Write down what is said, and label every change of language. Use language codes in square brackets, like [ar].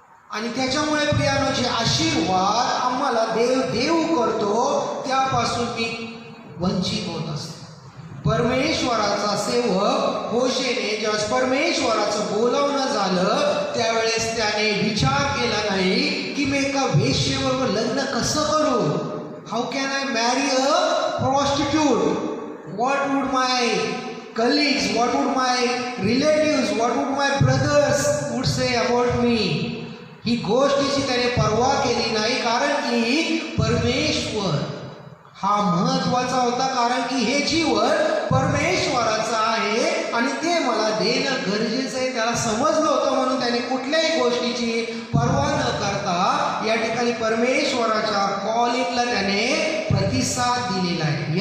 [mr] आणि त्याच्यामुळे प्रियानो जे आशीर्वाद आम्हाला देव देऊ करतो त्यापासून मी वंचित होत असतो. परमेश्वराचा सेवक होशेने ज्यावेळेस परमेश्वराचं बोलावणं झालं त्यावेळेस त्याने विचार केला नाही की मी एका वेश्येबरोबर लग्न कसं करू. [en] How can I marry a prostitute? What would my colleagues, what would my relatives, what would my brothers would say about me? [mr] ही गोष्टीची त्याने पर्वा केली नाही, कारण की परमेश्वर हा महत्वाचा होता. कारण की हे जीवन परमेश्वराचं आहे आणि ते मला देणं गरजेचं आहे. त्याला समजलं होतं, म्हणून त्याने कुठल्याही गोष्टीची पर्वा न करता या ठिकाणी परमेश्वराच्या कॉलिंगला त्याने प्रतिसाद दिलेला आहे.